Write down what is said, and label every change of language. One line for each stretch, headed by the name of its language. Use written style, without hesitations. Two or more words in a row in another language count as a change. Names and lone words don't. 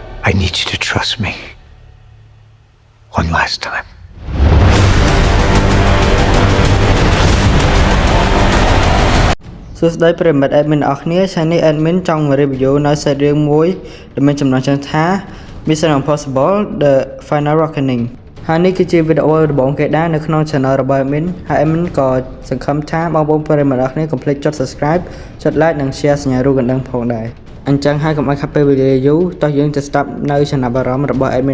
English: I need you to trust me one last time.
Khmer: សួស្តីប្រិមិត្ត admin អរគ្នាថ្ងៃនេះ admin ចង់ review នៅសាច់រឿងមួយដែលមានចំណងជើងថា Mission Impossible The Final Reckoning ហើយនេះគឺជាវីដេអូដំបូងគេដែរនៅក្នុង channel របស់ admin ហើយ admin ក៏សង្ឃឹមថាបងប្អូនប្រិមិត្តអរគ្នាកុំភ្លេចចុច subscribe ចុច like និង share សញ្ញារូបកណ្ដឹងផងដែរអញ្ចឹងហើយកុំឲ្យខាត់ពេលវេលាយូរតោះយើងទៅស្ដាប់នៅចំណាប់អារម្មណ៍របស់ admin